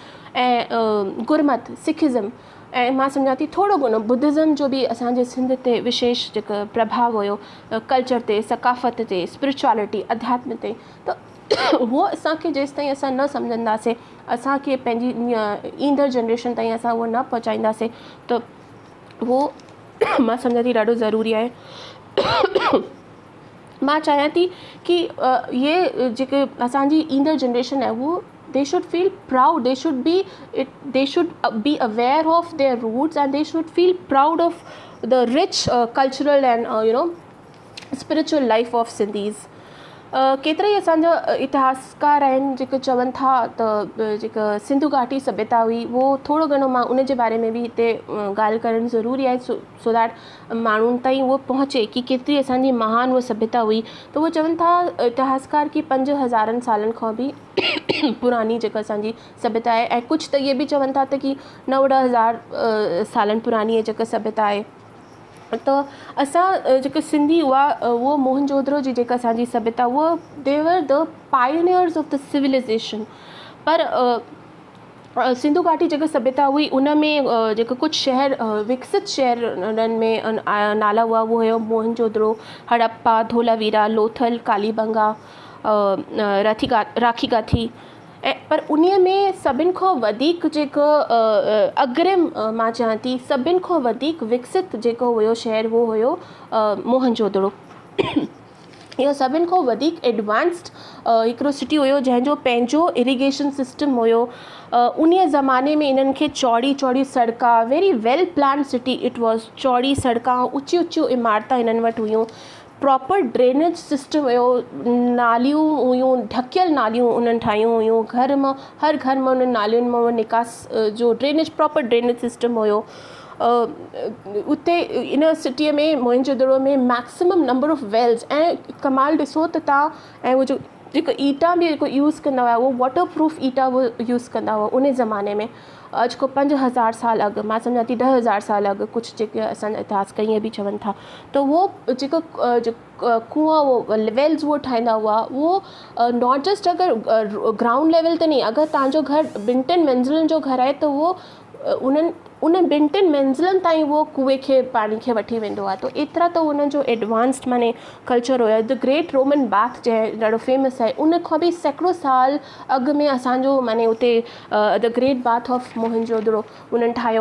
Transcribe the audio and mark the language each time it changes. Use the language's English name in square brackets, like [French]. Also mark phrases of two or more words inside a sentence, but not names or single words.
[Sindhi] ऐं गुरमत सिखिज़म, ऐं मां सम्झां थी थोरो घणो बुद्धिज़म जो बि असांजे सिंध ते विशेष जेको प्रभाव हुयो, कल्चर ते, सकाफ़त ते, स्पिरिचुअलिटी, अध्यात्म ते, त उहो असांखे जेसि ताईं असां न सम्झंदासीं, असांखे पंहिंजी ईंदड़ जनरेशन ताईं असां उहो न पहुचाईंदासीं, त उहो मां सम्झां थी ॾाढो ज़रूरी आहे। मां चाहियां थी कि इहे जेके असांजी ईंदड़ जनरेशन आहे उहो [English] they should feel proud, they should be aware of their roots, and they should feel proud of the rich cultural and spiritual life of Sindhis. [Sindhi] केतिरा ई असांजा इतिहासकार आहिनि जेके चवनि था त जेका सिंधु घाटी सभ्यता हुई, उहो थोरो घणो मां उन जे बारे में बि हिते ॻाल्हि करणु ज़रूरी आहे, [English] so that [Sindhi] माण्हुनि ताईं उहो पहुचे कि केतिरी असांजी महान उहा सभ्यता हुई। त उहो चवनि था इतिहासकार कि 5000 सालनि खां बि पुरानी जेका असांजी सभ्यता आहे, ऐं कुझु त इहे बि चवनि था त कि 9-10,000 सालनि पुरानी जेका सभ्यता आहे। त असां जेके सिंधी उहो मोहनजोदड़ो जी जेका असांजी सभ्यता, उहा [English] they were the pioneers of the civilization. [Sindhi] पर सिंधु घाटी जेका सभ्यता हुई उन में जेके कुझु शहर विकसित शहरनि में नाला हुआ, उहो हुयो मोहनजोदड़ो, हड़प्पा, धोलावीरा, लोथल, कालीबंगा, राखी गाथी, ऐं पर उन्हीअ में सभिनि खां वधीक जेको अग्रिम मां चवां थी सभिनि खां वधीक विकसित जेको हुयो शहर, उहो हुयो मोहनजोदड़ो। इहो सभिनि खां वधीक एडवांस्ड हिकिड़ो सिटी हुयो जंहिंजो पंहिंजो [English] irrigation system [Sindhi] हुयो। उन ज़माने में इन्हनि खे चौड़ी चौड़ी सड़का, [English] very well plan city it was, [Sindhi] चौड़ी सड़का, ऊची ऊचियूं इमारतां इन्हनि वटि हुयूं, [English] proper drainage system [Sindhi] हुयो, नालियूं हुयूं, ढकियल नालियूं उन्हनि ठाहियूं हुयूं, घर मां हर घर मां उन्हनि नालियुनि मां निकास जो [English] drainage, proper drainage system [Sindhi] हुयो। उते इन सिटीअ में मोहनजोदड़ो में [English] maximum number of wells, [Sindhi] ऐं कमाल ॾिसो त तव्हां, ऐं उहो जेको ईटा बि जेको यूज़ कंदा हुआ, उहो [English] water proof [Sindhi] ईटा उहो यूज़ कंदा हुआ उन ज़माने में। अॼु खां 5000 साल अॻु, मां सम्झां थी 10,000 साल अॻु, कुझु जेके असांजा इतिहासकार ईअं बि चवनि था। त उहो जेको कुआं, उहो वेल्स उहो ठाहींदा हुआ, उहो [English] not just [Sindhi] अगरि [English] ground level [Sindhi] ते नहीं, अगरि तव्हांजो घर 2-3 मंज़िलनि जो घर आहे त उहो उन 2-3 मंज़िलनि ताईं उहो कुएं खे पाणी खे वठी वेंदो आहे। त एतिरा त उन्हनि जो एडवांस्ड माने कल्चर हुयो। द ग्रेट रोमन बाथ जंहिं ॾाढो फेमस आहे, उन खां बि सैकड़ो साल अॻु में असांजो माने उते द ग्रेट बाथ ऑफ मोहनजोदड़ो उन्हनि ठाहियो।